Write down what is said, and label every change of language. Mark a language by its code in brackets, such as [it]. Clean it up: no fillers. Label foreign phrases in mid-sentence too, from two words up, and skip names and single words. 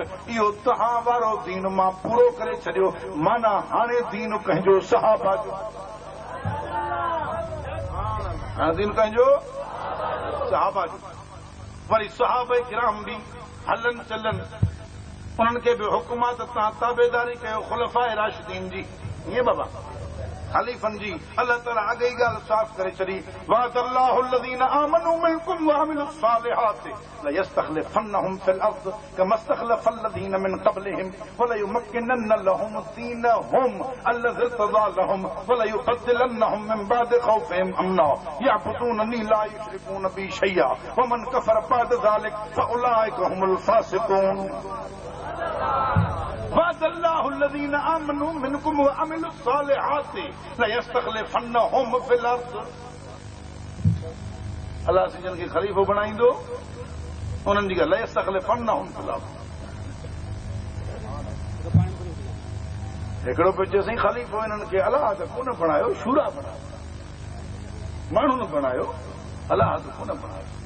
[sd] इहो तव्हां वारो दीन मां पूरो करे छॾियो, माना हाणे दीन कंहिंजो सहाबा जो, हाणे दीन कंहिंजो सहाबा जो। वरी सहाबा किराम बि हलन चलन, उन्हनि खे बि हुकूमत तव्हां ताबेदारी कयो खुलफाए राशिदीन जी, ईअं बाबा खलीफन जी। अल्लाह ताला अॻे ई ॻाल्हि साफ़ करे छॾी, [ar] वअदल्लाहु الذين آمنوا منكم وعملوا الصالحات ليستخلفنهم في الأرض كما استخلف الذين من قبلهم وليمكنن لهم دينهم الذي ارتضى لهم وليبدلنهم من بعد خوفهم أمنا يعبدونني لا يشركون بي شيئا ومن كفر بعد ذلك فأولئك هم الفاسقون. وعد الله الذين آمنوا منكم وعملوا الصالحات ليستخلفنهم في الأرض. [sd] अल्लाह जिन खे ख़लीफ़ो बणाईंदो, उन्हनि जी [ar] ليستخلفنهم في الأرض. [sd] हिकिड़ो पियो चए साईं ख़लीफ़ो हिननि खे अलाह त कोन बणायो, शूरा बणायो, माण्हू न बणायो, अलाह त कोन बणायो।